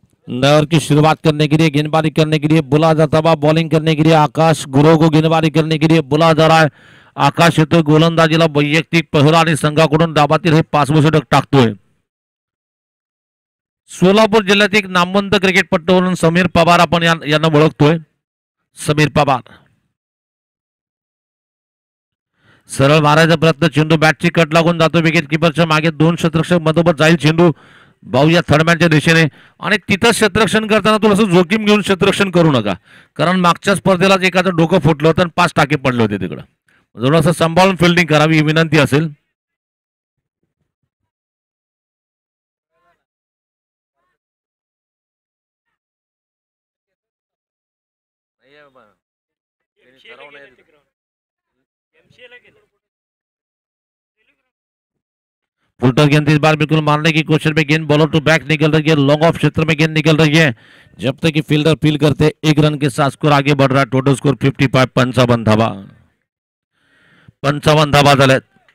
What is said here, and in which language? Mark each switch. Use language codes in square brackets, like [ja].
[hi] नवर की शुरुआत करने के लिए गेंदबाजी करने के लिए बुला जाता हुआ बॉलिंग करने के लिए आकाश गुरु को गेंदबाजी करने के लिए बुला जा रहा है. [mr] आकाश येतोय गोलंदाजीला. वैयक्तिक पहिला आणि संघाकडून डाबातील हे 5वं षटक टाकतोय. सोलापूर जिल्ह्यात एक नामवंत क्रिकेटपटू म्हणून समीर पवार आपण यांना ओळखतोय. समीर पवार सरळ मारायचा प्रयत्न. चेंडू बॅटची कट लागून जातो. विकेट किपरच्या मागे 2 क्षेत्ररक्षक मधोमध जाईल चेंडू भाऊया थर्डमॅनच्या दिशेने. आणि तिथं क्षेत्ररक्षण करताना तुला असं जोखीम घेऊन क्षेत्ररक्षण करू नका. कारण मागच्या स्पर्धेलाच एखादं डोकं फुटलं होतं आणि 5 टाके पडले होते तिकडं. थोडंसं सांभाळून फिल्डिंग करावी ही विनंती असेल. [hi] फुलटर गेंद इस बार बिल्कुल मारने की कोशिश में, गेंद बॉलर टू बैक निकल रही है, लॉन्ग ऑफ क्षेत्र में गेंद निकल रही है। जब तक कि फील्डर फील करते, एक रन के साथ स्कोर आगे बढ़ रहा है। [mr] टोटल स्कोर 55, 55 धावा, 55 धावा झाले।